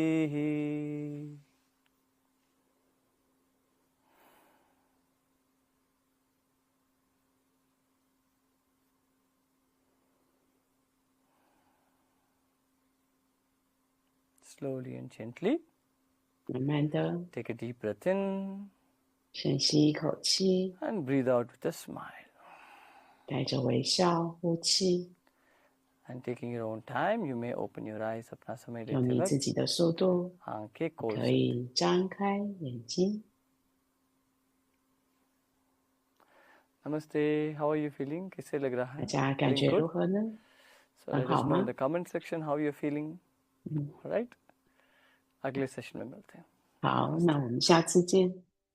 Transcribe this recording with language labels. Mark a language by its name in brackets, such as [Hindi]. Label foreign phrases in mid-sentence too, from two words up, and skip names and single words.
[English] Slowly and gently [Chinese] 慢慢的， [English] take a deep breath in [Chinese] 深吸一口气， [English] and breathe out with a smile. [Chinese] 带着微笑呼气， [English] And taking your own time, you may open your eyes. [Hindi] अपना समय [Chinese] 用 [Hindi] लेते [Chinese] 你自 [Hindi] वक्त [Chinese] 己的速度， [Hindi] आंखें खोल [Chinese] 可 [Hindi] सकते. [Chinese] 以张开眼睛。 [Hindi] Namaste. [English] How are you feeling? [Hindi] कैसे लग रहा [Chinese] 大 [Hindi] है? [Chinese] 家感 [English] Feeling [Chinese] 觉 [English] good? [Chinese] 如何呢？ [English] So [Chinese] 很 [English] let [Chinese] 好 [English] us know in [Chinese] 吗？ [English] the comment section how you're feeling. [Chinese] 嗯， [English] Right? [Hindi] अगले सेशन में मिलते हैं. [Chinese] 好，那我们下次见。